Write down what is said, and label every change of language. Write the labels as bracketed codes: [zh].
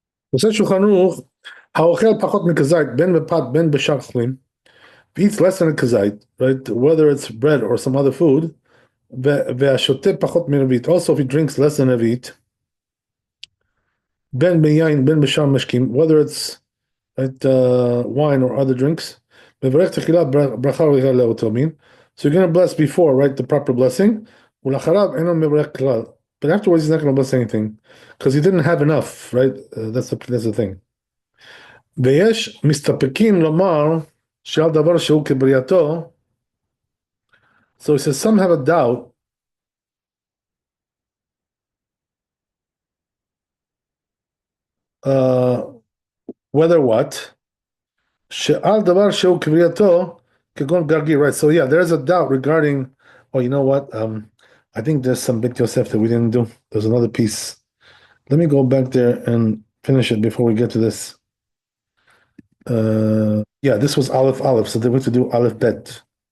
[he] עושה שולחן ערוך, האוכל פחות מכזית, בין בפת בין בשאר אוכלים, [en] eats less than a kazite, right? Whether it's bread or some other food, [he] והשותה פחות מרבית. [en] Also, if he drinks less than רבית, [he] בין ביין, בין בשאר משקים, [en] whether it's right, wine or other drinks, [he] מברך תחילה ברכה ראויה לאותו מין. [en] So you're going to bless before, right, the proper blessing, [he] ולאחריו אינו מברך כלל. [en] But afterwards, he's not going to bless anything, because he didn't have enough, right? That's the thing. [he] ויש מסתפקים לומר שעל דבר שהוא כברייתו, [en] so he says some have a doubt whether what [he] שעל דבר שהוא כברייתו כגון גרגיר, right? [en] So yeah, there's a doubt regarding, oh, you know what, I think there's some Bit Yosef that we didn't do. There's another piece. Let me go back there and finish it before we get to this. Yeah, this was Aleph Aleph, so they went to do Aleph Bet.